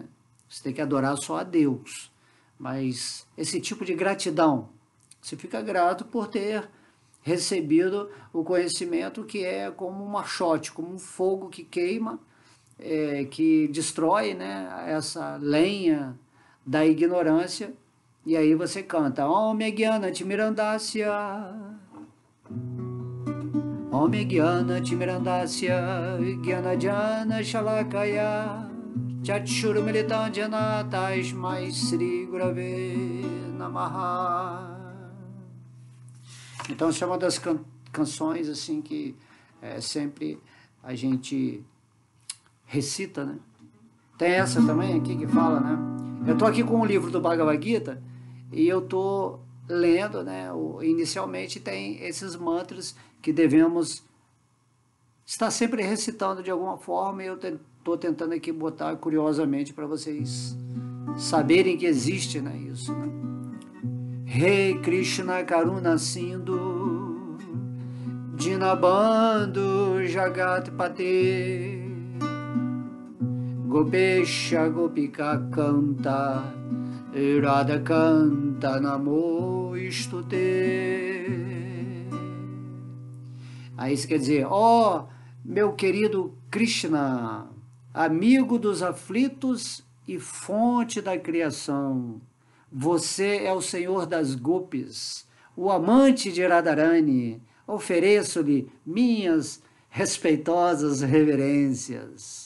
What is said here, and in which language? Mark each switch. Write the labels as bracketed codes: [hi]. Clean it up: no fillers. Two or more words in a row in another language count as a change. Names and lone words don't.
[pt] Você tem que adorar só a Deus. Mas esse tipo de gratidão, você fica grato por ter recebido o conhecimento, que é como um achote, como um fogo que queima, que destrói, né, essa lenha da ignorância. E aí você canta [sa] Om Jnana Timirandasya Om Jnana Timirandasya Jnana Shalakaya Chakshurumilitam Jena Tasmai Shri Gurave Namaha. [pt] Então essa é uma das canções assim que sempre a gente recita, né? Tem essa também aqui que fala, né? Eu estou aqui com o livro do Bhagavad Gita e eu estou lendo, né? Inicialmente tem esses mantras que devemos estar sempre recitando de alguma forma, e eu estou tentando aqui botar curiosamente para vocês saberem que existe, né, isso, né? [sa] Rei Krishna Karuna Sindhu Dinabandhu Jagat Pate Gopesha Gopika Kanta Radha Kanta Namo Istute. [pt] Aí isso quer dizer, ó, meu querido Krishna, amigo dos aflitos e fonte da criação, você é o senhor das gopis, o amante de Radharani, ofereço-lhe minhas respeitosas reverências.